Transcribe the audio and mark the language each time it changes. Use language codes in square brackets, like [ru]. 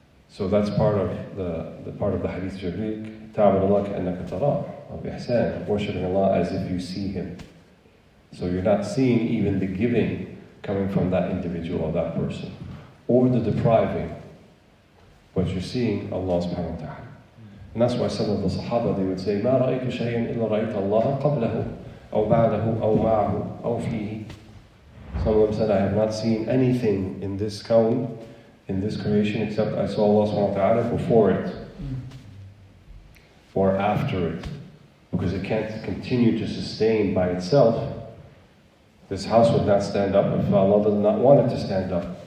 [en] So that's part of the part of the hadith Jibreel, [ar] ta'abud Allah ka'annaka tarah, [en] of ihsan, worshiping Allah as if you see Him. So you're not seeing even the giving coming from that individual or that person, or the depriving, but you're seeing Allah subhanahu wa ta'ala. And that's why some of the Sahaba, they would say, [ar] ما رأيت شيئا إلا رأيت الله قبله أو بعده أو معه أو فيه. [en] Some of them said, I have not seen anything in this kawn, in this creation, except I saw Allah subhanahu wa ta'ala before it or after it. Because it can't continue to sustain by itself. This house would not stand up if Allah does not want it to stand up.